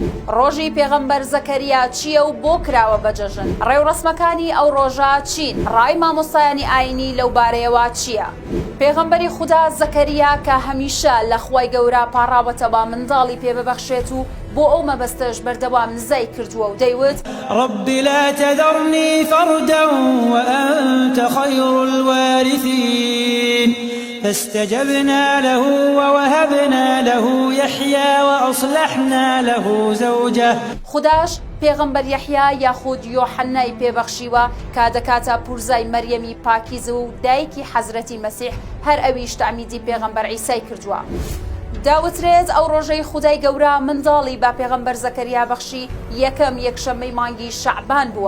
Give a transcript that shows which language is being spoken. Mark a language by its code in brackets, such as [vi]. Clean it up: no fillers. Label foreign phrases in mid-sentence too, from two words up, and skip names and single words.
[ckb] ڕۆژی پێغەمبەر زەکەریا چییە و بۆ کراوە بەجەژن؟ ڕێوڕەسمەکانی ئەو ڕۆژە چین؟ ڕای مامۆستایانی ئاینی لەو بارەیەوە چییە؟ پێغەمبەری خودا زەکەریا کە هەمیشە لە خوای گەورە پاڕاوەتەوە منداڵی پێببەخشێت و بۆ ئەو مەبەستەش بەردەوام نزای کردووە و دەیوت [ar] رب لا تذرني فردا وأنت خير الوارثين فاستجبنا له ووهبنا له يحيى وأصلحنا له زوجه. [ckb] خداش پێغەمبەر یەحیا یاخود یۆحەنای پێبەخشیوە کە دەکاتە پورزای مەریەمی پاکیز و دایکی حەزرەتی مەسیح هەر ئەویش تەعمیدی پێغەمبەر عیسای کردووە. داوترێت ئەو ڕۆژەی خودای گەورە منداڵی با پێغەمبەر زەکەریا بەخشی یەکەم یەکشەممەی مانگی شەعبان بووە.